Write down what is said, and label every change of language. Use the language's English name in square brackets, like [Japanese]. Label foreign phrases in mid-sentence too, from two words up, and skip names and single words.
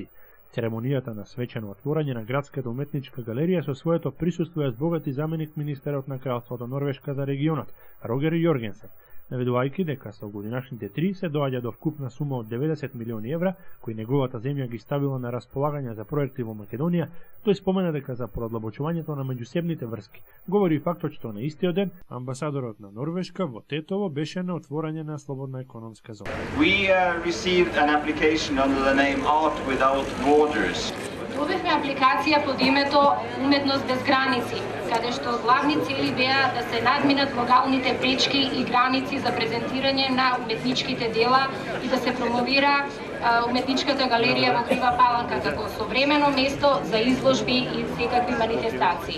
[Macedonian] Церемонијата на свечено отворање на Градската уметничка галерија со своето присуство ја збогати заменик министерот на Кралството Норвешка за регионот, Рогер Јоргенсен, наведувајќи дека со годинашните 3 се доаѓа до вкупна сума од 90 милиони евра, кои неговата земја ги ставила на располагање за проекти во Македонија. Тој спомена дека за продлабочувањето на меѓусебните врски говори и фактот што на истиот ден амбасадорот на Норвешка во Тетово беше на отворање на слободна економска зона. [English] We received an application under the name Art Without Borders. [Macedonian] Добивме апликација под името Уметност без граници, каде што главни цели беа да се надминат логалните пречки и граници за презентирање на уметничките дела и да се промовира уметничката галерија во Крива Паланка како современо место за изложби и секакви манифестации.